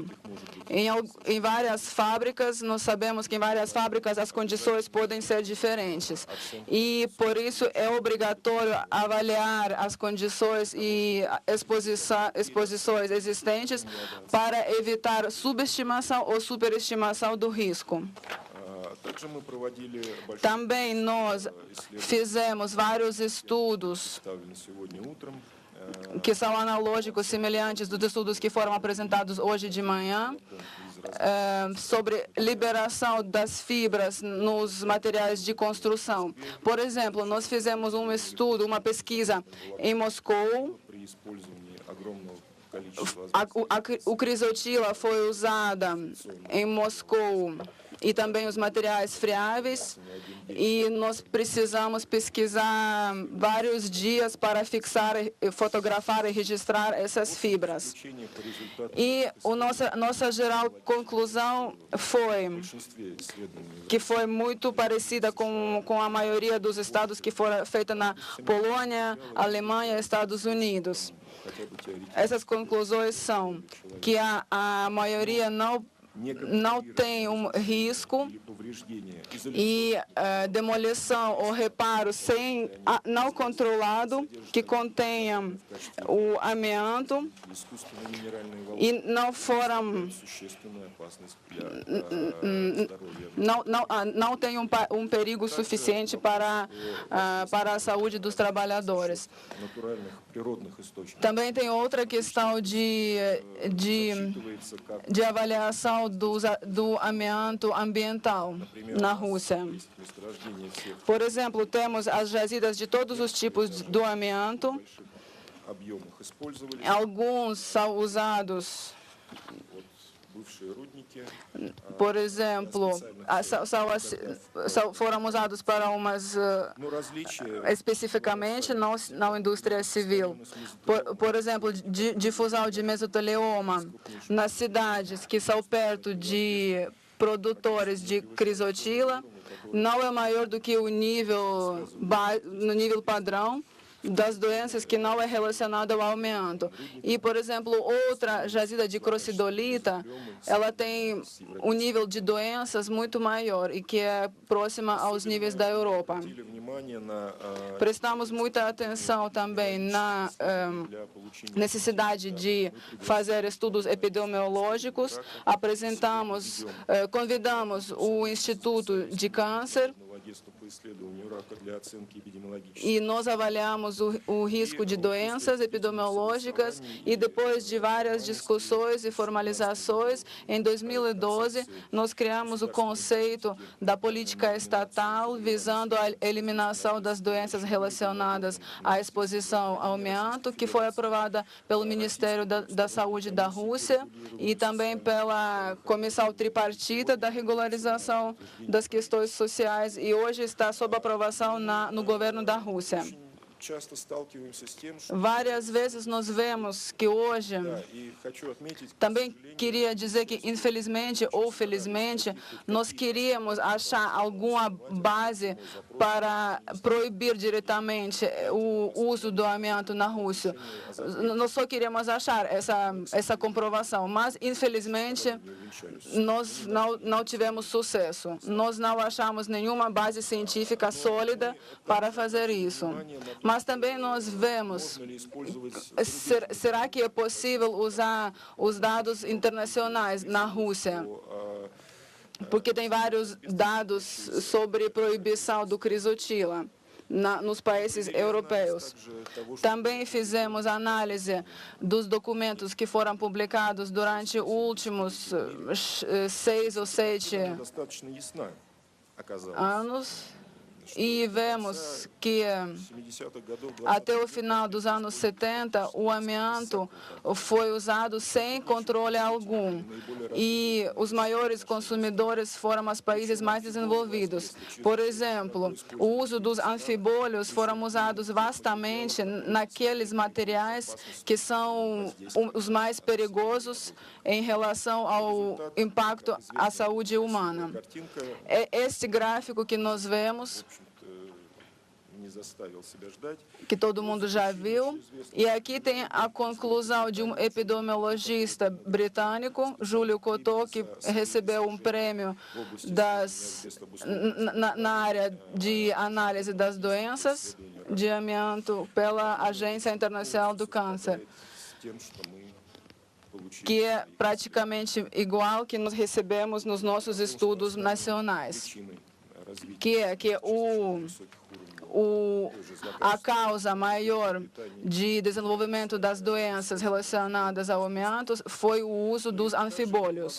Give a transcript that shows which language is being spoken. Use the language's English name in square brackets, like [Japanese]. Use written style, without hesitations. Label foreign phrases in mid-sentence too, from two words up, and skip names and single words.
[Portuguese] Em várias fábricas, nós sabemos que em várias fábricas as condições podem ser diferentes. E, por isso, é obrigatório avaliar as condições e exposições existentes para evitar subestimação ou superestimação do risco. [Russian] Также мы проводили большой [Portuguese] Também nós fizemos vários estudos [Russian] представлен сегодня утром. [Portuguese] que são analógicos, semelhantes dos estudos que foram apresentados hoje de manhã, sobre liberação das fibras nos materiais de construção. Por exemplo, nós fizemos um estudo, uma pesquisa em Moscou. [Russian] При использовании огромного количества [Portuguese] O crisotila foi usada em Moscou e também os materiais friáveis, e nós precisamos pesquisar vários dias para fixar, fotografar e registrar essas fibras. [Russian] изучения по результатам [Portuguese] E nossa geral conclusão foi [Russian] в большинстве исследований [Portuguese] que foi muito parecida com a maioria dos estados que foram feitos na Polônia, Alemanha e Estados Unidos. [Russian] хотя бы теоретически [Portuguese] Essas conclusões são que a maioria não tem um risco [Russian] или повреждения [Portuguese] e demolição ou reparo não controlado que contenha o amianto [Russian] искусственной минеральной волны [Portuguese] e não foram [Russian] существенную опасность для здоровья. [Portuguese] não tem um perigo suficiente para a saúde dos trabalhadores. [Russian] Натуральных природных источников. [Portuguese] Também tem outra questão de [Russian] Учитывается, как, [Portuguese] avaliação do amianto ambiental na Rússia. [Russian] есть месторождение всех [Portuguese] Por exemplo, temos as jazidas de todos os tipos do amianto. [Russian] больших объемах использовались. [Portuguese] Alguns são usados, [Russian] Вот бывшие рудники, [Portuguese] por exemplo, foram usados para umas [Russian] но различия [Portuguese] especificamente na indústria civil. Por exemplo, difusão de mesotelioma nas cidades que são perto de produtores de crisotila não é maior do que o no nível padrão das doenças que não é relacionado ao amianto. E, por exemplo, outra jazida de crocidolita, ela tem um nível de doenças muito maior e que é próxima aos níveis da Europa. [Russian] обратили внимание на [Portuguese] Prestamos muita atenção também na [Russian] для получения [Portuguese] necessidade de fazer estudos epidemiológicos. Convidamos o Instituto de Câncer [Russian] агентства по исследованию рака для оценки эпидемиологических. [Portuguese] e nós avaliamos o risco de doenças epidemiológicas e depois de várias discussões e formalizações, em 2012, nós criamos o conceito da política estatal visando a eliminação das doenças relacionadas à exposição ao amianto, que foi aprovada pelo Ministério da Saúde da Rússia e também pela Comissão Tripartita da Regularização das Questões Sociais, e hoje está sob aprovação no governo da Rússia. [Russian] Часто сталкиваемся с тем, что [Portuguese] Várias vezes nós vemos que hoje, [Russian] и хочу отметить, [Portuguese] também queria dizer que, infelizmente ou felizmente, nós queríamos achar alguma base para proibir diretamente o uso do amianto na Rússia. Nós só queríamos achar essa comprovação, mas, infelizmente, nós não tivemos sucesso. Nós não achamos nenhuma base científica sólida para fazer isso. Mas também nós vemos, [Russian] можно ли использовать [Portuguese] será que é possível usar os dados internacionais na Rússia? Porque tem vários dados sobre proibição do crisotila nos países europeus. Também fizemos análise dos documentos que foram publicados durante os últimos 6 ou 7 [Russian] достаточно ясна оказалась. [Portuguese] anos e vemos que [Russian] 70-х годов [Portuguese] até o final dos anos 70, o amianto foi usado sem controle algum. E os maiores consumidores foram os países mais desenvolvidos. Por exemplo, o uso dos anfibólios foram usados vastamente naqueles materiais que são os mais perigosos em relação ao impacto à saúde humana. Este gráfico que nós vemos, [Russian] не заставил себя ждать. [Portuguese] que todo mundo já viu, e aqui tem a conclusão de um epidemiologista britânico, Júlio Cotô, que recebeu um prêmio na área de análise das doenças de amianto pela Agência Internacional do Câncer. [Russian] С тем, что мы [Portuguese] que é praticamente igual que nós recebemos nos nossos estudos nacionais, que é que a causa maior de desenvolvimento das doenças relacionadas ao amianto foi o uso dos anfibólios.